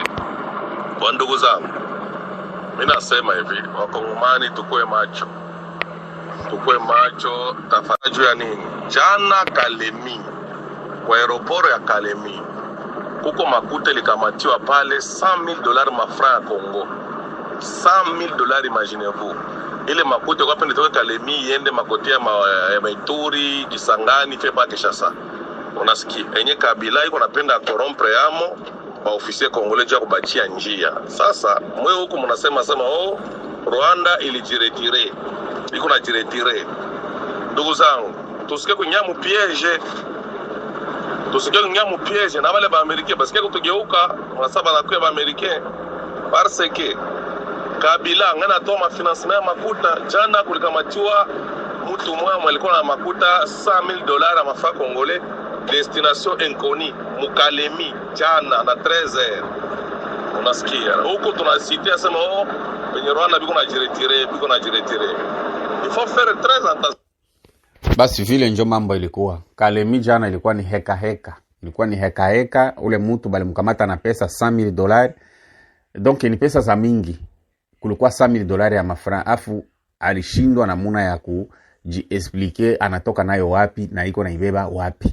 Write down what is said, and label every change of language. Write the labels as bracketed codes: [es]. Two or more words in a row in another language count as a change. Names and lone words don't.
[sw] Kwa ndugu zangu, mimi nasema hivi, wakongomani tukue macho. Tukue macho, tafadhali ya nini? Jana Kalemi, kwa aeroport ya Kalemi, kuko makuta likamatiwa pale $100,000 mafranc ya Congo. [fr] $100,000, imaginez-vous. [sw] Ile makuta kwa pende toka Kalemi yende makote ya Maituri, Kisangani, fepa Kinshasa. Unasikia enye Kabila iko napenda corrompre yamo ba [fr] officier congolais [sw] ya kubachia njia. Sasa mwe huko mnasema Rwanda ilijiretire. Iko na jiretire. Ndugu zangu, tusike kunyamu piège. Tusike kunyamu piège na wale ba Americain [fr] parce que [sw] kutugeuka mnasaba na kwa ba Americain [fr] parce que [sw] Kabila ngana toa financement makuta jana kulikamatiwa mtu mmoja alikuwa na makuta $100,000 mafa congolais [fr] destination inconnue [sw] Mukalemi jana na 13h. Unasikia huko tunasitia sema kwenye Rwanda biko na jiretire. [fr] Il faut faire très attention. [sw] Basi vile njo mambo ilikuwa. Kalemi jana ilikuwa ni heka. Ilikuwa ni heka. Ule mtu balimkamata na pesa $100,000. Donc ni pesa za mingi. Kulikuwa $100,000 ya mafran. Afu alishindwa namuna ya kujiexplique anatoka nayo wapi na iko naibeba wapi.